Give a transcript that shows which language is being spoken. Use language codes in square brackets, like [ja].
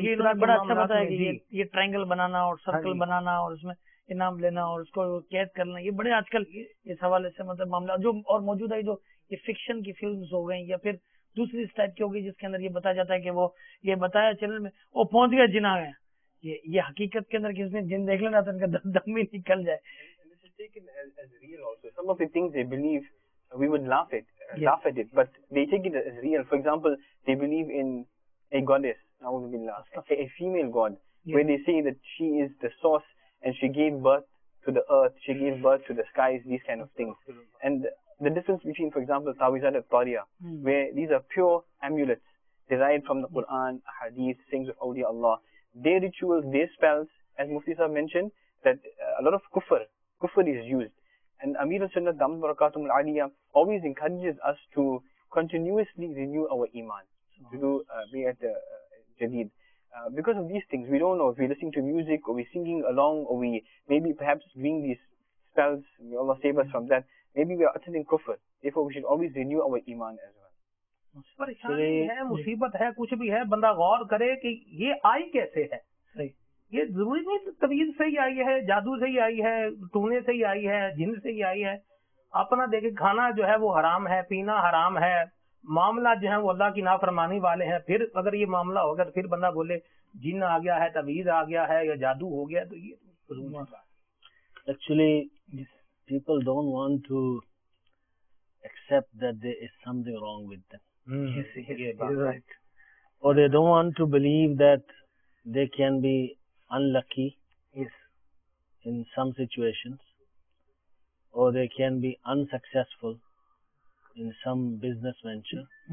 [hi] ये बड़ा अच्छा बताया कि ये ट्रायंगल बनाना और सर्कल बनाना और उसमें इनाम लेना और उसको कैद करना, ये बड़े आजकल इस हवाले से मतलब मामला जो और मौजूद है, जो ये फिक्शन की फिल्म्स हो गई या फिर दूसरी इस टाइप की होगी जिसके अंदर ये बताया जाता है कि वो ये बताया चैनल में वो पहुंच गया जिन आ गया, ये हकीकत के अंदर किसी ने जिन देख लेना तो इनका दम ही निकल जाए। [en] This is taken as real also. Some of the things they believe, we would laugh at it, but they take it as real. For example, they believe in a goddess, a female god, where they say that she is the source and she gave birth to the earth, she gave birth to the skies, these kind of things. And the difference between, for example, Tawizat al-Tariya, where these are pure amulets derived from the Quran, Hadith, sayings of Awliya Allah, their rituals, their spells, as Mufti Sahib mentioned, that a lot of kufr is used. And Amir al-Sunnat Damat Barakatum al-Aliyah always encourages us to continuously renew our iman, to do Bayat Jadid. Because of these things, we don't know if we're listening to music or we're singing along or we maybe perhaps doing these spells, may Allah save us from that, maybe we are uttering kufr. Therefore, we should always renew our iman as well. [hi] परेशानी है, मुसीबत है, कुछ भी है, बंदा गौर करे कि ये आई कैसे है। सही, ये जरूरी नहीं तवीज से ही आई है, जादू से ही आई है, टूने से ही आई है, जिन से ही आई है। अपना देखे खाना जो है वो हराम है, पीना हराम है, मामला जो है वो अल्लाह की नाफरमानी वाले हैं। फिर अगर ये मामला होगा तो फिर बंदा बोले जिन आ गया है, तवीज आ गया है या जादू हो गया, तो ये [en] actually people don't want to accept that there is something wrong with them. right. Or they don't want to believe that they can be unlucky in some situations, or they can be unsuccessful in some business venture.